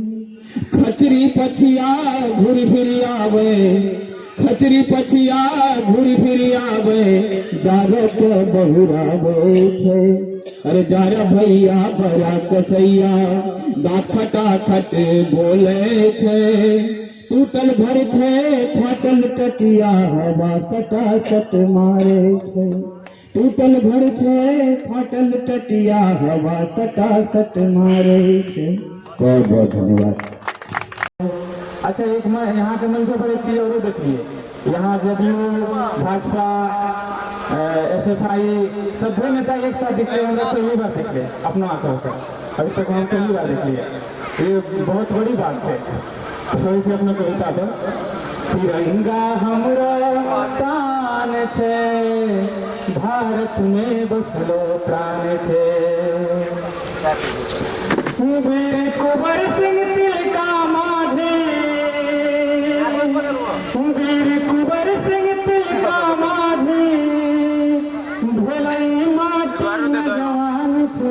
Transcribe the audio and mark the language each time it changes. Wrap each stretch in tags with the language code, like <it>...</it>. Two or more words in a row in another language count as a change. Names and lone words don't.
<anp>खचरी पछिया घूरी फिरी आवे, खचरी पछिया घूरी फिरी आवे, जारो के बहुरावे छे। अरे जारा भैया बड़ा कसैया, दांत खटा खट बोले छे। टूटल घर छे फाटल टटिया, हवा सटा सट मारे छे। टूटल घर छे फाटल टटिया, हवा सटा सट मारे छे।</anp> <hi>बहुत बहुत धन्यवाद। अच्छा एक मैं यहाँ के मंच पर एक चीज और देखिए, यहाँ जदयू भाजपा SFI सभी नेता एक साथ दिखते हैं। पहली बार दिखते अपना आंखों से, अभी तक हम पहली बार देख लिए, ये बहुत बड़ी बात है। थोड़ी सी अपना कविता पर,</hi> <anp>तिरंगा हमरा शान छे, भारत में बसलो प्राण छे। वीर कुंवर सिंह तिलका माझे, वीर कुंवर सिंह तिलका माझे, भोलई माटी में जवान छे।</anp>